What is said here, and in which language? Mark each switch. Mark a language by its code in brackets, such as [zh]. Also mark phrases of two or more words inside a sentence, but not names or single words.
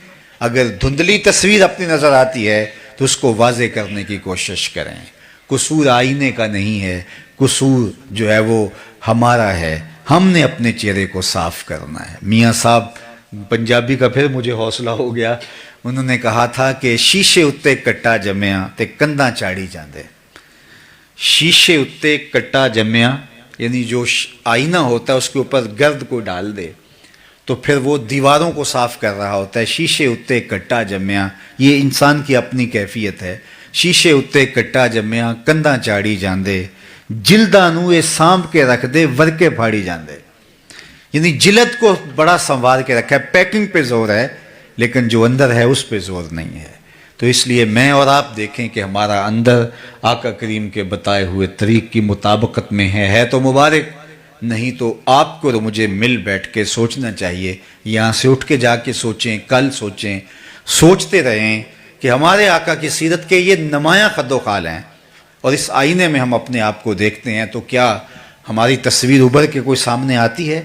[ur] اگر دھندلی تصویر اپنی نظر آتی ہے تو اس کو واضح کرنے کی کوشش کریں۔ قصور آئینے کا نہیں ہے، قصور جو ہے وہ ہمارا ہے، ہم نے اپنے چہرے کو صاف کرنا ہے۔ میاں صاحب پنجابی کا پھر مجھے حوصلہ ہو گیا، انہوں نے کہا تھا کہ [pa] شیشے اتے کٹا جمیا تے کنداں چاڑی جاندے۔ شیشے اتے کٹا جمیا [ur] یعنی جو آئینہ ہوتا ہے اس کے اوپر گرد کو ڈال دے تو پھر وہ دیواروں کو صاف کر رہا ہوتا ہے۔ [pa] شیشے اتے کٹا جمیا، [ur] یہ انسان کی اپنی کیفیت ہے۔ [pa] شیشے اتے کٹا جمیا کنداں چاڑی جاندے، جلداں نوں اے سانب کے رکھ دے ورکے پھاڑی جاندے۔ [ur] یعنی جلد کو بڑا سنوار کے رکھا ہے، پیکنگ پہ زور ہے، لیکن جو اندر ہے اس پہ زور نہیں ہے۔ تو اس لیے میں اور آپ دیکھیں کہ ہمارا اندر آقا کریم کے بتائے ہوئے طریق کی مطابقت میں ہے تو مبارک، نہیں تو آپ کو اور مجھے مل بیٹھ کے سوچنا چاہیے، یہاں سے اٹھ کے جا کے سوچیں، کل سوچیں، سوچتے رہیں کہ ہمارے آقا کی سیرت کے یہ نمایاں خد و خال ہیں، اور اس آئینے میں ہم اپنے آپ کو دیکھتے ہیں تو کیا ہماری تصویر ابھر کے کوئی سامنے آتی ہے؟